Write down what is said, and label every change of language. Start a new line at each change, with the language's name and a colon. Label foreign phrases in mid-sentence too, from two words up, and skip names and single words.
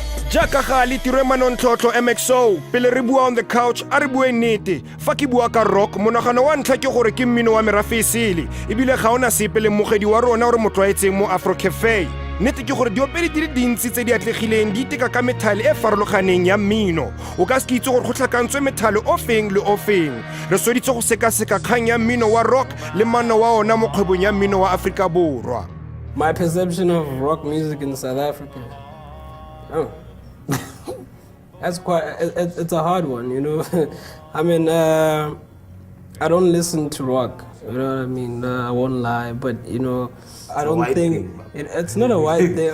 Tswana: Jaka gali tiro manontlotlo MXO pele re bua
English: on the couch
Tswana: a re bue nnete fa ke bua ka rock monagano wa ntlha ke gore ke mmino wa Afro-Seele ebile ga ona sepe le mogedi wa rona o re motlwaetseng mo Afro Cafe nnete ke gore diopedi di le dintsi tse di atlegileng di iteka ka methale e farologaneng ya mmino o ka se ke itse gore go tlhakantswe methale o feng le o feng re sweditse go sekaseka kgang ya mmino wa rock le manno wa ona mo kgwebong ya mmino wa Aforika Borwa.
English: My perception of rock music in South Africa, that's it's a hard one, you know. I mean, I don't listen to rock, you know what I mean? I won't lie, but, you know, I don't think it's not a white thing.